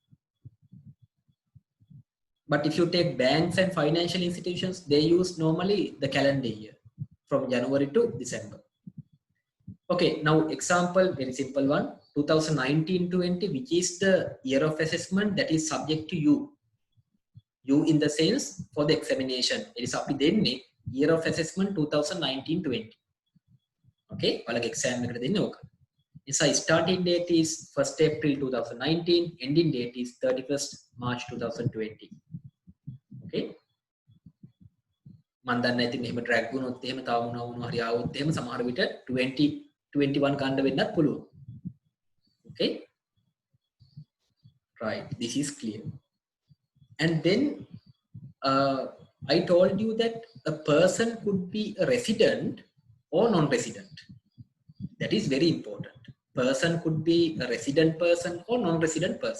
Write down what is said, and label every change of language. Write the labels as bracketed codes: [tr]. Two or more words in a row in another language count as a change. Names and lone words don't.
[en] But if you take banks and financial institutions, they use normally the calendar year from January to December. Okay, now example, very simple one, 2019-20, which is the year of assessment that is subject to you. You in the sense for the examination. It is [si] අපි දෙන්නේ [en] year of assessment 2019-20. [si] Okay, ඔයාලගේ exam එකට දෙන්නේ ඕක. [en] Its starting date is 1st April 2019, ending date is 31st March 2020. Okay. [si] මන් දන්නේ ඉතින් එහෙම ට්‍රැක් වුණොත් එහෙම තව මොනවා හරි ආවොත් එහෙම සමහර විට 2021 ගන්න වෙන්නත් පුළුවන්. [en] Okay, right, this is clear. And then I told you that a person could be a resident or non-resident. That is very important. Person could be a resident person or non-resident person.